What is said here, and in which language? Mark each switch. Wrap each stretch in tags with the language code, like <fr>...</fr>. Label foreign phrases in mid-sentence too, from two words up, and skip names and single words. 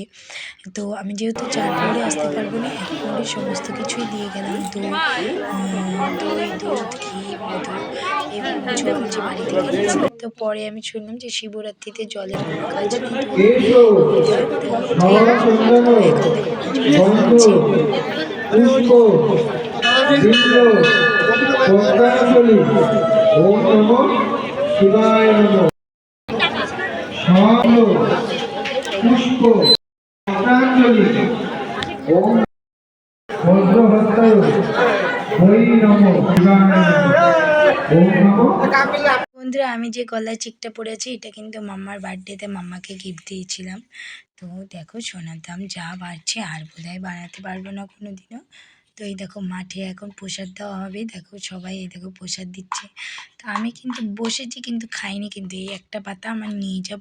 <bn>তো আমি যেহেতু 4 প্রহরে আসতে পারবো না, 1 প্রহরে সমস্ত কিছুই দিয়ে গেলাম। দই, দুধ, ঘি, মধু এবং জল যে বাড়ি থেকে এনেছিলাম। তো পরে আমি শুনলাম যে শিবরাত্রিতে জলের কোনো কাজ নেই, তো দিয়ে গেলাম। তো এখন দেখো অঞ্জলি দিচ্ছে।</bn> <sa>ওম নমঃ শিবায় নমঃ।</sa> <bn>পুষ্প পুষ্পাঞ্জলি।</bn> <sa>ওম বজ্রহস্তায় ওই নমঃ শিবায় নমঃ। ওম নমঃ।</sa> <bn>বন্ধুরা আমি যে গলায় চিকটা পরেছি, এটা কিন্তু মাম্মার বার্থডেতে মাম্মাকে গিফট দিয়েছিলাম। তো দেখো সোনার দাম যা বাড়ছে, আর বোধহয় বাড়াতে পারবো না কোনো দিনও। তো এই দেখো মাঠে এখন প্রসাদ দেওয়া হবে, দেখো সবাই এই দেখো প্রসাদ দিচ্ছে। তো আমি কিন্তু বসেছি, কিন্তু খাইনি, কিন্তু এই একটা পাতা আমার নিয়ে যাব।</bn>